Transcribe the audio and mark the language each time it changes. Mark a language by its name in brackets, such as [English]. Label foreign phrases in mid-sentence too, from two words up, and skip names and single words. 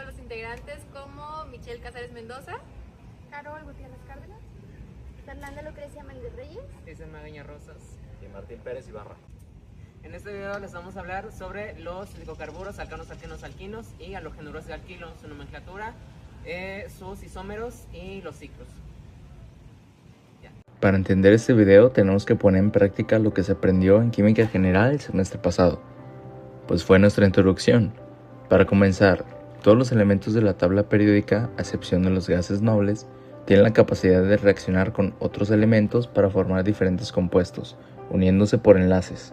[Spanish] integrantes como Michelle Casares Mendoza, Carol Gutiérrez Cárdenas, Fernanda Lucrecia Méndez Reyes, Isabel Magaña Rosas y Martín Pérez Ibarra. En este video les vamos a hablar sobre los glicocarburos, alcanos, alquenos, alquinos y halogenuros de alquilo, su nomenclatura, sus isómeros y los ciclos. Para entender este video tenemos que poner en práctica lo que se aprendió en química general el semestre pasado, pues fue nuestra introducción. Para comenzar, todos los elementos de la tabla periódica, a excepción de los gases nobles, tienen la capacidad de reaccionar con otros elementos para formar diferentes compuestos, uniéndose por enlaces.